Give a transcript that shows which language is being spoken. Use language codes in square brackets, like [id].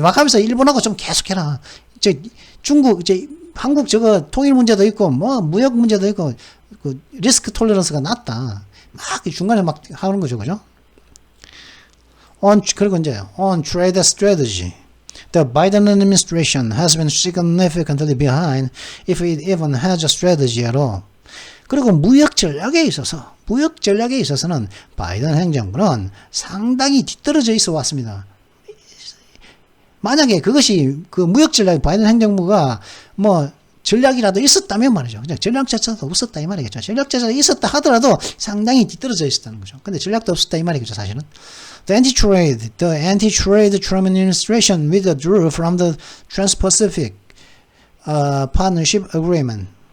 [ko] 막 하면서 일본하고 좀 계속해라. 중국, 한국 통일 문제도 있고, 무역 문제도 있고, 리스크 톨러런스가 낮다. 막 중간에 막 하는 거죠. 그죠? 그리고 이제, [en] on trade strategy. The Biden administration has been significantly behind if it even has a strategy at all. [ko] 그리고 무역 전략에 있어서는 바이든 행정부는 상당히 뒤떨어져 있어 왔습니다. 만약에 그것이 무역 전략 바이든 행정부가 전략이라도 있었다면 말이죠. 그냥 전략 자체도 없었다 이 말이겠죠. 전략 자체가 있었다 하더라도 상당히 뒤떨어져 있었다는 거죠. 근데 전략도 없었다 이 말이겠죠, 사실은. [en] The anti-trade Trump administration withdrew from the Trans-Pacific Partnership Agreement.